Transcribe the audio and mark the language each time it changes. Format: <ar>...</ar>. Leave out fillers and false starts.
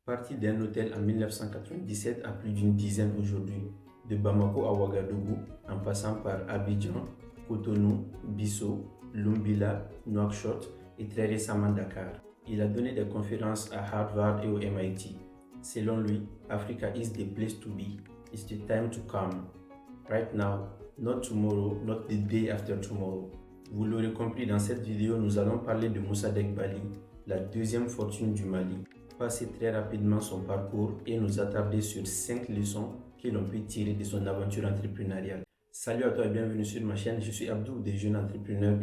<fr>Parti d'un hôtel en 1997 à plus d'une dizaine aujourd'hui, de Bamako à Ouagadougou, en passant par Abidjan, Cotonou, Bissau, Lumbila, Nouakchott et très récemment Dakar. Il a donné des conférences à Harvard et au MIT. Selon lui,</fr> <en>Africa is the place to be. It's the time to come. Right now, not tomorrow, not the day after tomorrow.</en> <fr>Vous l'aurez compris, dans cette vidéo, nous allons parler de Moussa Degbali, la deuxième fortune du Mali. Passer très rapidement son parcours et nous attarder sur 5 leçons que l'on peut tirer de son aventure entrepreneuriale. Salut à toi et bienvenue sur ma chaîne, je suis Abdou des jeunes entrepreneurs.</fr>